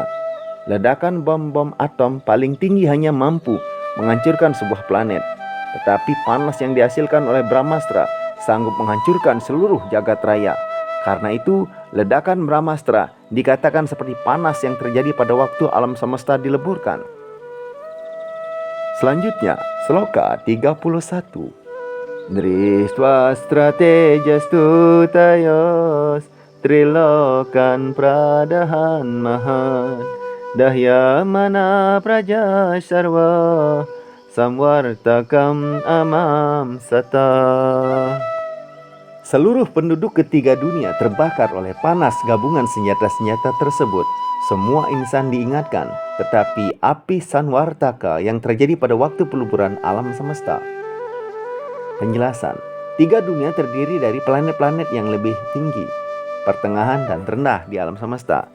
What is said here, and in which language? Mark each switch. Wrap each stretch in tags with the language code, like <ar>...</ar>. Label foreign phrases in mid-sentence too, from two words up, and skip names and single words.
<id>Ledakan bom-bom atom paling tinggi hanya mampu menghancurkan sebuah planet, tetapi panas yang dihasilkan oleh Brahmastra sanggup menghancurkan seluruh jagat raya. Karena itu, ledakan Brahmastra dikatakan seperti panas yang terjadi pada waktu alam semesta dileburkan. Selanjutnya, sloka 31.</id> <sa>Dristva stratejastu tayos trilokan pradahan mahan dahya mana praja sarva samwartakam amam sata.</sa> <id>Seluruh penduduk ketiga dunia terbakar oleh panas gabungan senjata-senjata tersebut. Semua insan diingatkan, tetapi api Sanwartaka yang terjadi pada waktu peleburan alam semesta. Penjelasan: tiga dunia terdiri dari planet-planet yang lebih tinggi, pertengahan, dan rendah di alam semesta.</id>